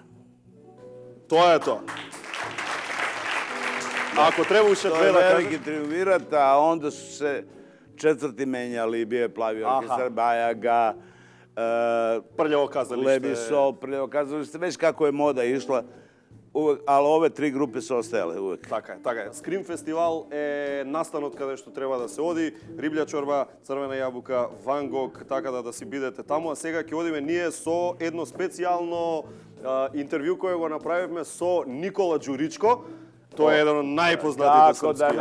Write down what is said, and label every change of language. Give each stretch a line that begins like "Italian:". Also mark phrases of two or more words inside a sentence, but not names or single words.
Macedonian: Тоа е тоа. Ако треба уште две да кажеш...
Serbian: Велики триумвират, а онда су се четврти менјали, бие плави оркестар, Бајага, Прљаво казалиште.
Macedonian: Леби Сол, Прљаво казалиште, веќе како е мода ишла,
Serbian: ali ove tri grupe su ostajale uvek.
Macedonian: Така е. Скрим фестивал е настанот каде што треба да се оди, Риблја чорба, Црвена јабука, Ван Гог, така да си бидете таму. А сега ќе одиме ние со едно специјално интервју кое го направивме со Никола Ѓуричко. Тој е еден од најпознатите српски актери.